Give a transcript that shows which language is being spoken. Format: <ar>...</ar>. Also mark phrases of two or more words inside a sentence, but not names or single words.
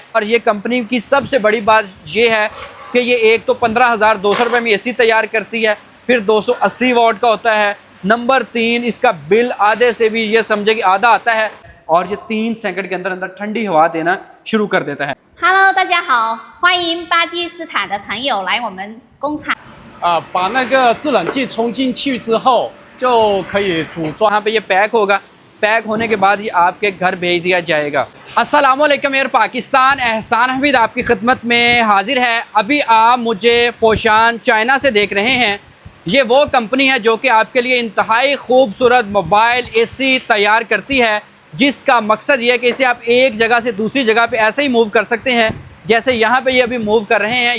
<ur>اور یہ کمپنی کی سب سے بڑی بات یہ ہے کہ یہ ایک تو 15,200 روپے میں اے سی تیار کرتی ہے، پھر 280 واٹ کا ہوتا ہے. نمبر 3، اس کا بل آدھے سے بھی یہ سمجھیں کہ آدھا آتا ہے اور یہ 3 سیکنڈ کے اندر اندر ٹھنڈی ہوا دینا شروع کر دیتا ہے.</ur> <zh>Hello， 大家好，欢迎巴基斯坦的朋友来我们工厂。把那个制冷剂冲进去之后，就可以组装。</zh> <ur>یہاں پہ یہ پیک ہوگا، پیک ہونے کے بعد یہ آپ کے گھر بھیج دیا جائے گا. السلام علیکم ایئر پاکستان، احسان حمید آپ کی خدمت میں حاضر ہے. ابھی آپ مجھے پوشان چائنا سے دیکھ رہے ہیں. یہ وہ کمپنی ہے جو کہ آپ کے لیے انتہائی خوبصورت</ur> <en>mobile AC</en> <ur>تیار کرتی ہے، جس کا مقصد یہ ہے کہ اسے آپ ایک جگہ سے دوسری جگہ پہ ایسے ہی موو کر سکتے ہیں جیسے یہاں پہ یہ ابھی موو کر رہے ہیں.</ur>